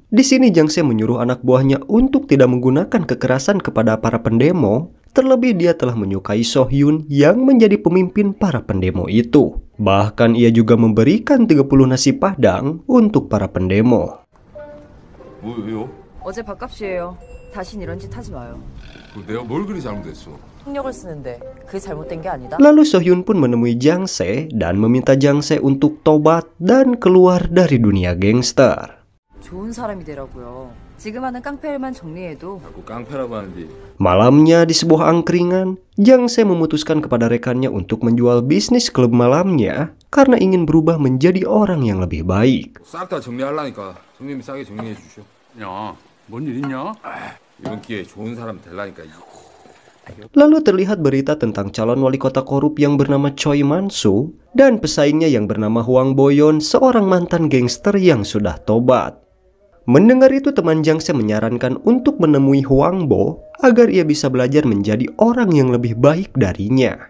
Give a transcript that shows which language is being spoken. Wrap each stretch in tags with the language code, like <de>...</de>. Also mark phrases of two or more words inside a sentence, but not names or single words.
<id>Di sini Jang Se menyuruh anak buahnya untuk tidak menggunakan kekerasan kepada para pendemo. Terlebih dia telah menyukai So Hyun yang menjadi pemimpin para pendemo itu. Bahkan ia juga memberikan 30 nasi padang untuk para pendemo.</id> <ko>왜요? 어제 밥값이에요. 다신 이런 짓 하지 마요. 내가 뭘 그리 잘못했어? 폭력을 쓰는데 그게 잘못된 게 아니다.</ko> <id>Lalu So Hyun pun menemui Jang Se dan meminta Jang Se untuk tobat dan keluar dari dunia gangster.</id> <ko>좋은 사람이 되라고요. 지금 하는 깡패일만 정리해도. 자꾸 깡패라고 하는데.</ko> <id>Malamnya di sebuah angkringan, Jang Se memutuskan kepada rekannya untuk menjual bisnis klub malamnya karena ingin berubah menjadi orang yang lebih baik.</id> <ko>싹 다 정리하려니까 손님이 싸게 정리해 주셔. 야, 뭔 일 있냐? 이번 기회에 좋은 사람 되려니까.</ko> <id>Lalu terlihat berita tentang calon wali kota korup yang bernama Choi Man-soo dan pesaingnya yang bernama Hwang Bo-yeon, seorang mantan gangster yang sudah tobat. Mendengar itu, teman Jang Se menyarankan untuk menemui Hwang Bo agar ia bisa belajar menjadi orang yang lebih baik darinya.</id>